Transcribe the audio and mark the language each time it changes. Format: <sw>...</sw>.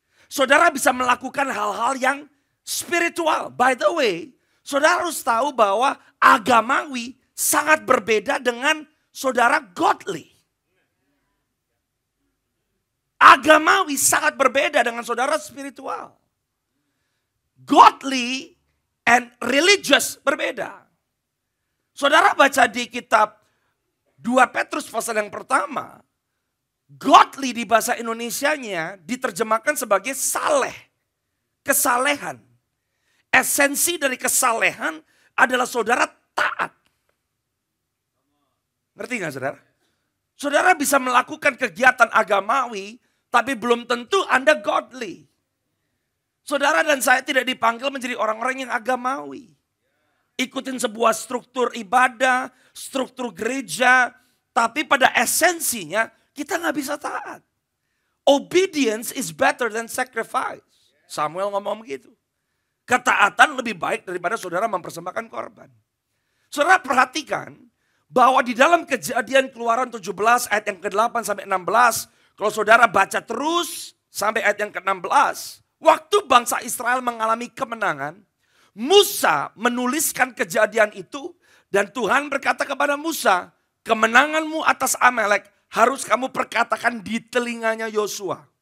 <id>Saudara bisa melakukan hal-hal yang spiritual.</id> <en>By the way,</en> <id>saudara harus tahu bahwa agamawi sangat berbeda dengan saudara godly. Agamawi sangat berbeda dengan saudara spiritual.</id> <en>Godly and religious berbeda.</en> <id>Saudara baca di kitab 2 Petrus pasal yang pertama. Godly di bahasa Indonesianya diterjemahkan sebagai saleh. Kesalehan. Esensi dari kesalehan adalah saudara taat. Ngerti gak saudara? Saudara bisa melakukan kegiatan agamawi, tapi belum tentu Anda godly. Saudara dan saya tidak dipanggil menjadi orang-orang yang agamawi. Ikutin sebuah struktur ibadah, struktur gereja. Tapi pada esensinya kita gak bisa taat.</id> <en>Obedience is better than sacrifice.</en> <id>Samuel ngomong begitu. Ketaatan lebih baik daripada saudara mempersembahkan korban. Saudara perhatikan bahwa di dalam Kejadian Keluaran 17 ayat yang ke-8 sampai 16. Kalau saudara baca terus sampai ayat yang ke-16. Waktu bangsa Israel mengalami kemenangan, Musa menuliskan kejadian itu dan Tuhan berkata kepada Musa, kemenanganmu atas Amalek harus kamu perkatakan di telinganya Yosua.</id>